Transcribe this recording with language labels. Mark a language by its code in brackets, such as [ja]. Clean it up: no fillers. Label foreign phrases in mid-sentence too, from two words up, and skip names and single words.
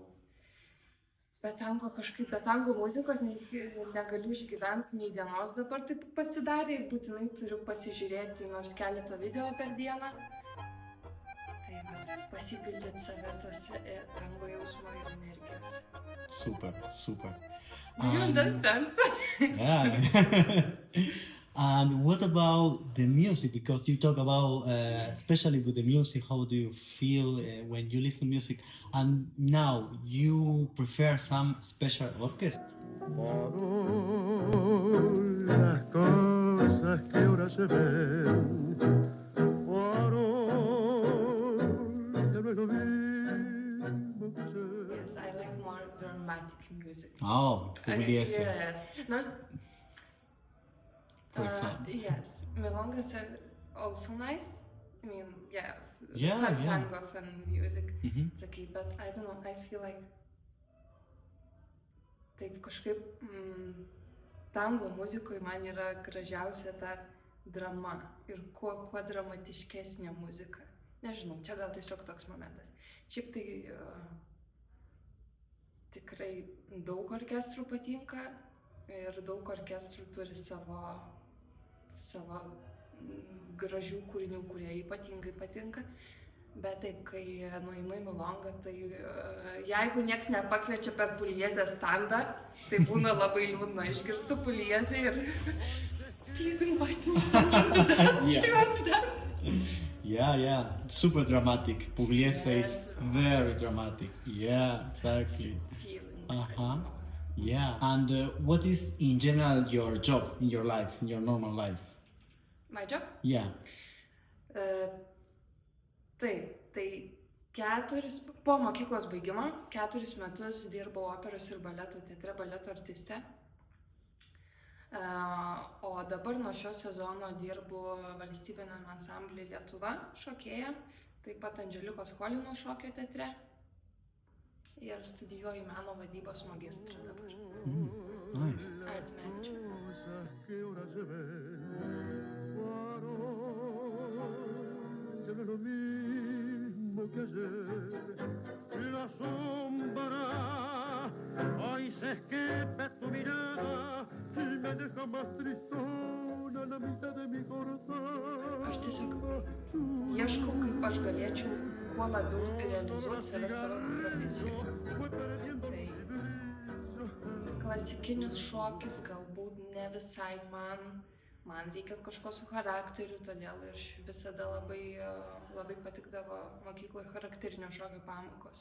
[lt] Be tango muzikos negaliu išgyventi nei dienos dabar taip pasidarė, ir būtinai turiu pasižiūrėti nors keletą video per dieną. Pasipildyti save tose tango jausmo ir energijos. [en] Super, super. Do you understand? Yeah. And what about the music? Because you talk about, especially with the music, how do you feel when you listen to music? And now you prefer some special orchestra? [es] Por hoy las cosas que ahora se ven [en] Yes, I like more dramatic music. Oh, Pugliese. Yes. For example. Yes, milongas are also nice. I mean, tango fun music. It's okay, but I don't know, I feel like [lt] taip kažkaip tango muzikoje man yra gražiausia ta drama ir kuo dramatiškesnė muzika. Nežinau, čia gal tiesiog toks momentas. Šiaip tai tikrai daug orkestrų patinka ir daug orkestrų turi savo gražių kūrinių, kurie ypatingai patinka. Bet taip, kai nueinu į milongą, tai jeigu nieks nepakviečia per Pugliese standą, tai būna labai liūdna. Išgirstu Pugliese ir [en] please invite me someone to dance. You want to dance? Yeah. Super dramatic. Pugliese is very dramatic. Yeah, exactly. Yeah. And what is in general your job in your life, in your normal life? My job? Yeah. [lt] Taip, tai po mokyklos baigimo 4 metus dirbau operos ir baleto teatre, baleto artiste. O dabar nuo šio sezono dirbu valstybiniame ansamblyje Lietuva šokėja, taip pat Andželikos Cholinos šokio teatre ir studijuoju meno vadybos magistrą dabar. [en] Nice. Arts manager. [es] mismo que ayer. La sombra hoy se esquepe tu mirada y me deja más tristona la mitad de mi corazón. [lt] Aš tiesiog ieškau, kaip aš galėčiau kuo labiau realizuoti save savo profesijoje. Tai klasikinis šokis galbūt ne visai man reikia kažko su charakteriu, todėl aš visada labai patikdavo mokykloje charakterinio šokio pamokos.